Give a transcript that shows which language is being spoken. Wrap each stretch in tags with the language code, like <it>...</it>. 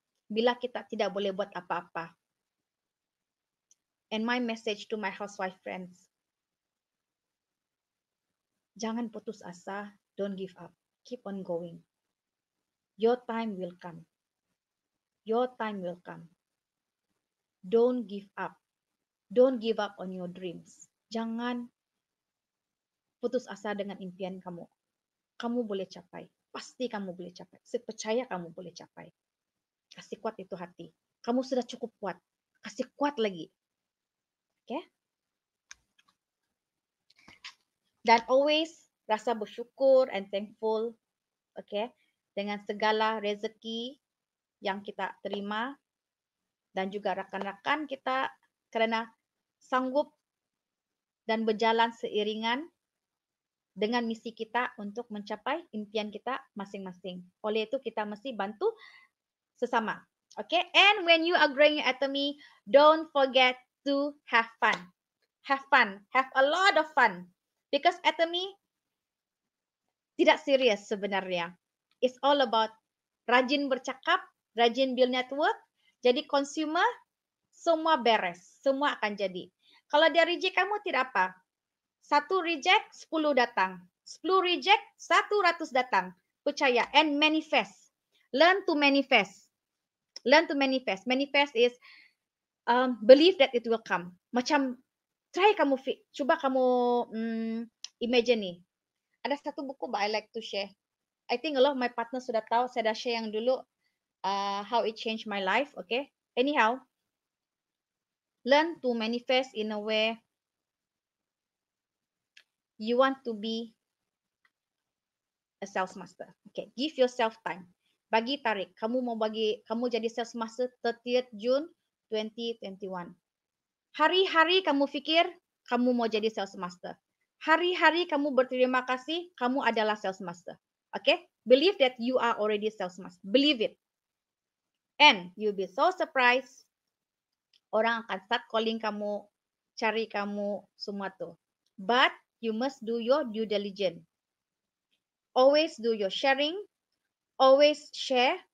<ms>Bila kita tidak boleh buat apa-apa.</ms> <en>And my message to my housewife friends.</en> <ms>Jangan putus asa.</ms> <en>Don't give up. Keep on going. Your time will come. Your time will come. Don't give up. Don't give up on your dreams.</en> <ms>Jangan putus asa dengan impian kamu. Kamu boleh capai. Pasti kamu boleh capai. Saya percaya kamu boleh capai. Kasih kuat itu hati. Kamu sudah cukup kuat. Kasih kuat lagi. Okay? Dan always rasa bersyukur</ms> <en>and thankful.</en> <ms>Okay? Dengan segala rezeki yang kita terima. Dan juga rakan-rakan kita kerana sanggup dan berjalan seiringan dengan misi kita untuk mencapai impian kita masing-masing. Oleh itu kita mesti bantu sesama. Okay?</ms> <en>And when you are growing your Atomy, don't forget to have fun. Have fun. Have a lot of fun.</en> <ms>Because Atomy tidak serius sebenarnya.</ms> <en>It's all about</en> <ms>rajin bercakap,</ms> <en>rajin build network.</en> <ms>Jadi consumer, semua beres. Semua akan jadi. Kalau dia reject kamu tidak apa. 1 reject, 10 datang. 10 reject, 100 datang. Percaya.</ms> <en>And manifest. Learn to manifest. Learn to manifest. Manifest is believe that it will come.</en> <ms>Macam try kamu cuba kamu imagine ni. Ada satu buku</ms> <en>but I like to share. I think a lot of my partners</en> <ms>sudah tahu. Saya dah share yang dulu</ms> <en>how it changed my life. Okay. Anyhow, learn to manifest in a way you want to be a sales master. Okay. Give yourself time.</en> <ms>Bagi tarik. Kamu jadi sales master 30th June 2021. Hari-hari kamu fikir kamu mau jadi sales master. Hari-hari kamu berterima kasih kamu adalah sales master. Okay?</ms> <en>Believe that you are already sales master. Believe it. And you'll be so surprised.</en> <ms>Orang akan</ms> <en>start calling</en> <ms>kamu, cari kamu, semua tuh.</ms> <en>But you must do your due diligence. Always do your sharing. Always share.</en>